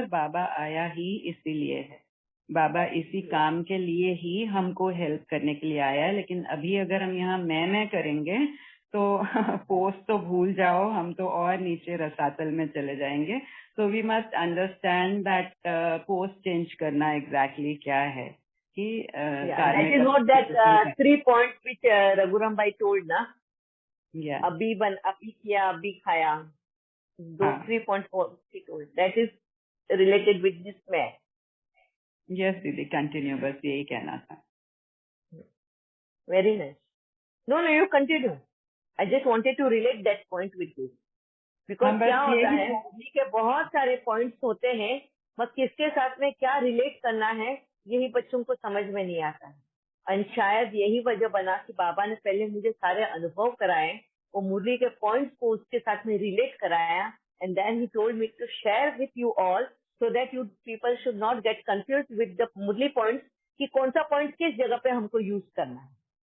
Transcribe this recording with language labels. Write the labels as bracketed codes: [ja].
[hi] और बाबा आया ही इसीलिए है, बाबा इसी काम के लिए ही हमको हेल्प करने के लिए आया है। लेकिन अभी अगर हम यहाँ मैं करेंगे तो पोस्ट तो भूल जाओ, हम तो और नीचे रसातल में चले जाएंगे। [en] तो we must understand that post change [hi] करना एग्जैक्टली क्या है, कि [en] that is what that 3 points which Raghuram Bhai told na. [hi] अभी किया, अभी खाया. [en] Those 3 points he told. That is related with this man. [hi] Yes दीदी, कंटिन्यू, बस यही कहना था. [en] Very nice. No, you continue. I just wanted to relate that point with you. [hi] Because क्या होता है, मूवी के बहुत सारे पॉइंट्स होते हैं, बस किसके साथ में क्या रिलेट करना है यही बच्चों को समझ में नहीं आता है. और शायद यही वजह बना कि बाबा ने पहले मुझे सारे अनुभव कराए, वो मुरली के पॉइंट्स को उसके साथ में रिलेट कराया, [en] and then he told me to share with you all so that you people should not get confused with the Murli points [hi] कि कौन सा पॉइंट किस जगह पे हमको यूज करना है.